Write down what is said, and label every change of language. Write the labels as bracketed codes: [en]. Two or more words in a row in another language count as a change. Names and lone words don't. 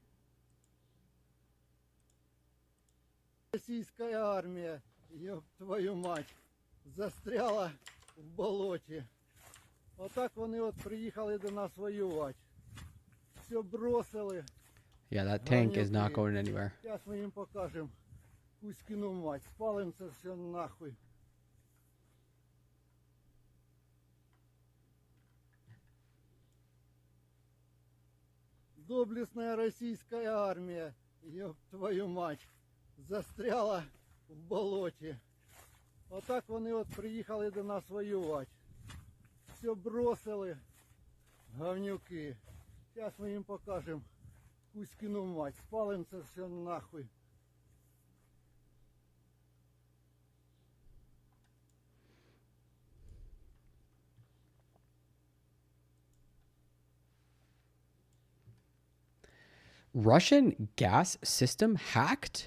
[ru] Российская армия, ёб твою мать, застряла [uk] в болоті. Отак вони от приїхали до нас воювати. [ru] Все бросили. [en] Yeah, that tank is not going anywhere. [uk] Зараз ми їм покажемо. [ru] Кузькину мать. [uk] Спалим це все нахуй. [ru] Доблестная российская армия, ёб твою мать, застряла [uk] в болоті. Отак вони от приїхали до нас воювати. [ru] Все бросили, говнюки. [uk] Зараз ми їм покажемо [ru] Кузькину мать. [uk] Спалим це все нахуй. [en] Russian gas system hacked?